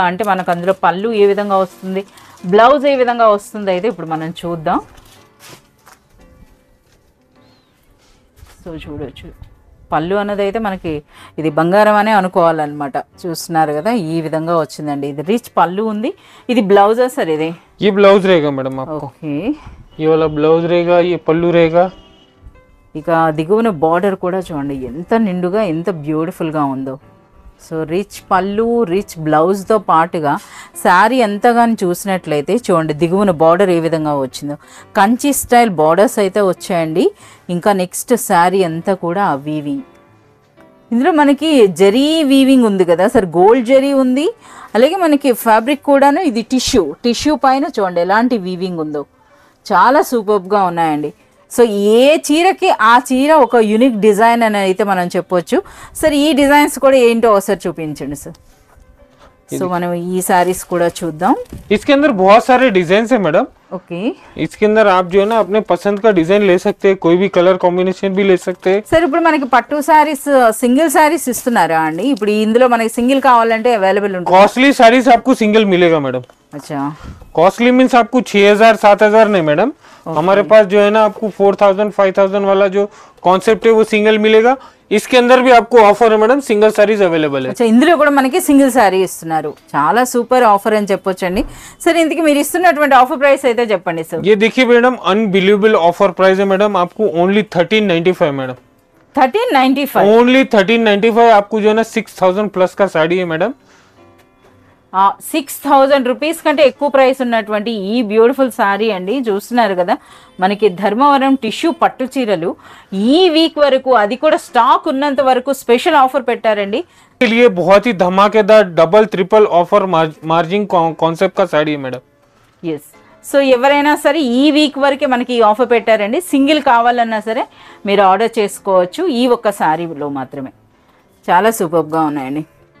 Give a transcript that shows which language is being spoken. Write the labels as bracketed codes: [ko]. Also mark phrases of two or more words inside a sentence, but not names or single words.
[te] అంటే మనకు అందులో పళ్ళు ఏ విధంగా వస్తుంది, బ్లౌజ్ ఏ విధంగా వస్తుంది అయితే ఇప్పుడు మనం చూద్దాం. సో చూడొచ్చు, పళ్ళు అన్నది అయితే మనకి ఇది బంగారం అనే అనుకోవాలన్నమాట. చూస్తున్నారు కదా ఈ విధంగా వచ్చిందండి. ఇది రిచ్ పళ్ళు ఉంది. ఇది బ్లౌజా సార్? ఇది [hi] ये ब्लाउज रहेगा मैडम आपको. [te] ఓకే, [hi] ये वाला ब्लाउज रहेगा, ये पल्लू रहेगा. [te] ఇక దిగువన బార్డర్ కూడా చూడండి ఎంత నిండుగా ఎంత బ్యూటిఫుల్గా ఉందో. సో రిచ్ పళ్ళు [en] rich blouse [te] పాటుగా శారీ ఎంతగాని చూసినట్లయితే చూడండి దిగువన బార్డర్ ఏ విధంగా వచ్చిందో. కంచి [en] style borders [te] అయితే వచ్చాయండి. ఇంకా నెక్స్ట్ శారీ అంతా కూడా ఆ వీవింగ్. ఇందులో మనకి [en] zari weaving [te] ఉంది కదా సార్, గోల్డ్ జరీ ఉంది. అలాగే మనకి ఫ్యాబ్రిక్ కూడాను ఇది టిష్యూ పైన చూడండి ఎలాంటి వీవింగ్ ఉందో. చాలా సూపర్గా ఉన్నాయండి. సో ఏ చీరకి ఆ చీర ఒక [en] unique design [te] అని అయితే మనం చెప్పొచ్చు. సార్ ఈ డిజైన్స్ కూడా ఏంటో ఒకసారి చూపించండి సార్. సో మనం ఈ సారీస్ కూడా చూద్దాం. [hi] इसके अंदर बहुत सारे डिजाइन है मैडम. [te] ఓకే, [hi] इसके अंदर आप जो है ना अपने पसंद का डिजाइन ले सकते हैं, कोई भी [en] colour combination [hi] भी ले सकते हैं. [te] సార్ ఇప్పుడు మనకి పట్టు సారీస్ [en] single sarees [te] ఇస్తున్నారా అండి? ఇప్పుడు ఇందులో మనకి సింగిల్ కావాలంటే అవైలబుల్ ఉంటుంది? [en] costly sarees [hi] आपको सिंगल मिलेगा मैडम. अच्छा, [en] costly means [hi] आपको 6000 7000 नहीं मैडम. हमारे पास जो है ना आपको 4000 5000 वाला जो कॉन्सेप्ट है वो सिंगल मिलेगा. इसके अंदर भी आपको ऑफर है मैडम, [en] single sarees available [hi] है. [te] అచ్చా, ఇందులో కూడా మనకి సింగిల్ సారీ ఇస్తున్నారు. చాలా సూపర్ ఆఫర్ అని చెప్పొచ్చండి. సరే ఇంతకీ మీరు ఇస్తున్నటువంటి [en] offer price [te] అయితే చెప్పండి సార్. [hi] ये देखिए मैडम [en] unbelievable offer price [hi] है मैडम. आपको ओनली 1395 मैडम. 1395 ओनली 1395 आपको जो है ना 6000 प्लस का साड़ी है मैडम. [te] 6000 రూపీస్ కంటే ఎక్కువ ప్రైస్ ఉన్నటువంటి ఈ బ్యూటిఫుల్ సారీ అండి. చూస్తున్నారు కదా మనకి ధర్మవరం టిష్యూ పట్టు చీరలు ఈ వీక్ వరకు, అది కూడా స్టాక్ ఉన్నంత వరకు [en] special offer [te] పెట్టారండి. [hi] के लिए बहुत ही धमाकेदार [en] double triple offer margin concept [hi] का साड़ी है मैडम. [en] yes, so [te] ఎవరైనా సరే ఈ వీక్ వరకే మనకి ఈ ఆఫర్ పెట్టారండి. సింగిల్ కావాలన్నా సరే మీరు ఆర్డర్ చేసుకోవచ్చు ఈ ఒక్క సారీలో మాత్రమే. చాలా సూపర్గా ఉన్నాయండి.